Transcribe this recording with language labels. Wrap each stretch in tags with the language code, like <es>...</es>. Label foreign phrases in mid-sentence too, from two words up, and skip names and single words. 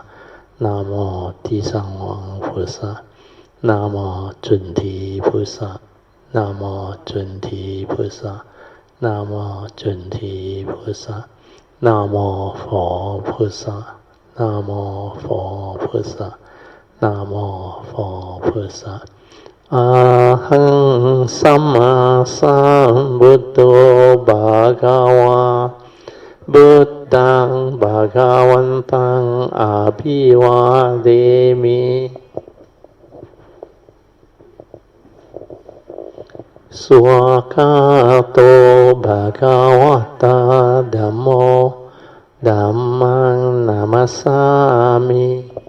<pi>Namo 地藏王菩萨 Namo 准提菩萨 Namo 准提菩萨 Namo 准提菩萨 Namo 佛菩萨 Namo 佛菩萨 Namo 佛菩萨 Aham Samma Sambuddho Bhagava Buddhaṃ Bhagavaṃ Abhivādemi Swakato Bhagavata Dhammo Dhammaṃ Namasami</pi>